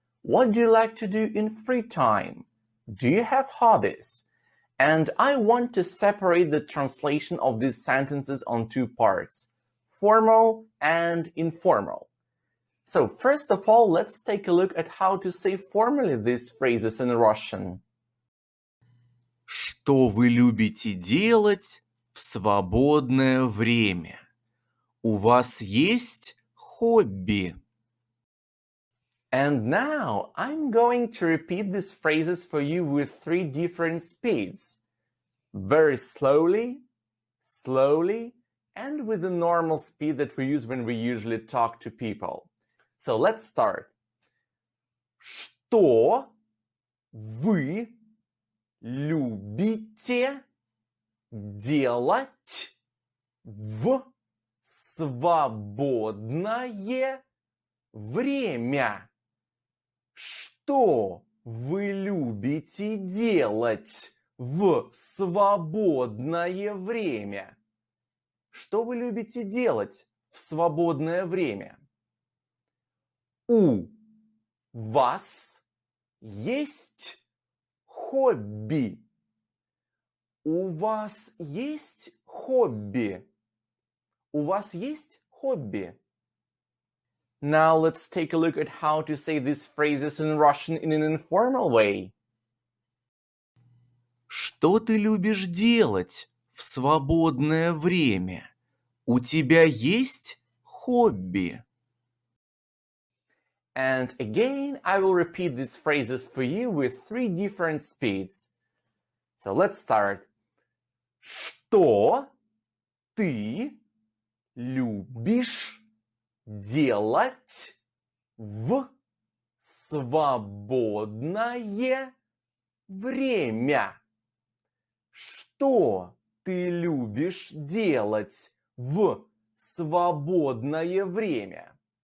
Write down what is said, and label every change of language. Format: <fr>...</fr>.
<en>What do you like to do in free time? Do you have hobbies? And I want to separate the translation of these sentences on two parts, formal and informal. So first of all, let's take a look at how to say formally these phrases in Russian.</en> <ru>Что вы любите делать в свободное время? У вас есть хобби?</ru> <en>And now I'm going to repeat these phrases for you with three different speeds. Very slowly, slowly, and with the normal speed that we use when we usually talk to people. So let's start.</en> <ru>Что вы любите делать в свободное время? Что вы любите делать в свободное время? Что вы любите делать в свободное время? У вас есть хобби? У вас есть хобби? У вас есть хобби?</ru> <en>Now let's take a look at how to say these phrases in Russian in an informal way.</en> <ru>Что ты любишь делать в свободное время? У тебя есть хобби?</ru> <en>And again, I will repeat these phrases for you with three different speeds. So let's start.</en> <ru>Что ты любишь делать в свободное время? Что ты любишь делать в свободное время?</ru>